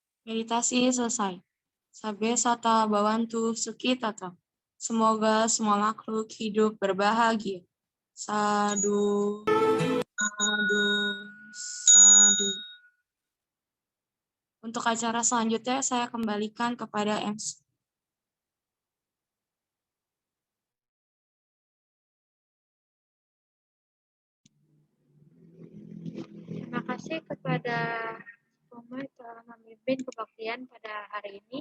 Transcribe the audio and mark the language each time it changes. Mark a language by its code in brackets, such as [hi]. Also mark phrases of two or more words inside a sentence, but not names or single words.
[id] Meditasi selesai. [pi] Sabbe sata bhavantu sukhi tata. [id] Semoga semua makhluk hidup berbahagia. [pi] Sadu, sadu, sadu. [id] Untuk acara selanjutnya saya kembalikan kepada MC. Terima kasih kepada semua yang telah memimpin kebaktian pada hari ini.